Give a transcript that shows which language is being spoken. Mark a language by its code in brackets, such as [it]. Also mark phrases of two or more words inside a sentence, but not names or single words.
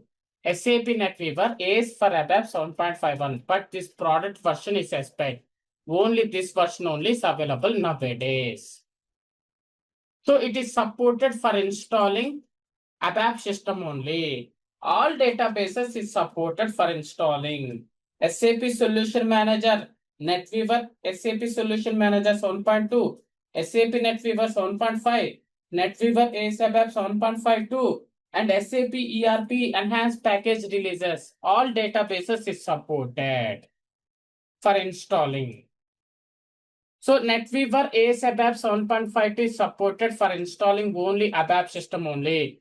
[en] SAP NetWeaver is for ABAP 7.51. But this product version is SPEC. Only this version only is available nowadays. So it is supported for installing ABAP system only. All databases is supported for installing. SAP Solution Manager, NetWeaver, SAP Solution Manager 7.2, SAP NetWeaver 7.5, NetWeaver ASAP 7.52, and SAP ERP Enhanced Package Releases. All databases is supported for installing. So NetWeaver ASAP 7.52 is supported for installing only ABAP system only.